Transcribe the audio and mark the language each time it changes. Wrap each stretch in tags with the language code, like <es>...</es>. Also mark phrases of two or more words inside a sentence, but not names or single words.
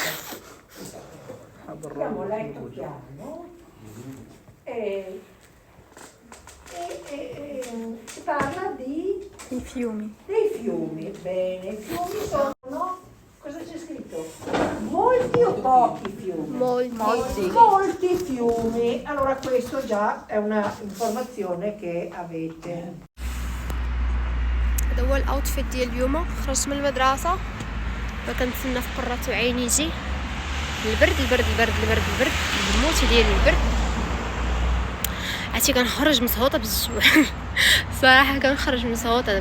<it>Abbiamo letto piano e si parla I fiumi. dei fiumi. Bene, i fiumi sono, cosa c'è scritto? Molti o pochi fiumi? Molti fiumi. Allora questo già è una informazione che avete.</it> <ar>هذا هو الاوتفيت ديال اليوم. خرجت من المدرسه فكنتسنى في قرة عيني يجي البرد الموت ديال البرد. عرفتي كنخرج مسهوطه بالجوع. صراحه كنخرج مسهوطه.</ar>